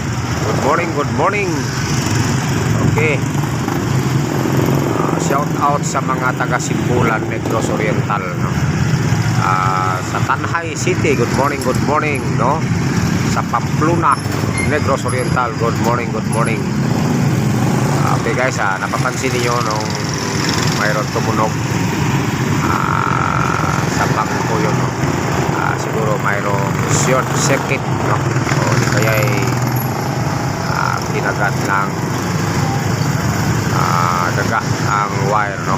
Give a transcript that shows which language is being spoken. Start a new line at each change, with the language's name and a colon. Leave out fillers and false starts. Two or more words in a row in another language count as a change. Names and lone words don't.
English: Good morning. Okay. Shout out
Filipino: sa mga taga Simbulan, Negros Oriental, no? Sa Tanhay City,
English: good morning,
Filipino: no? Sa Pamplona, Negros Oriental,
English: good morning. Okay guys,
Filipino: napapansin niyo nung mayroon tumunog sa bangko yun, no? Siguro mayroong short circuit, no? O di kaya kinagat ng daga ang wire, no?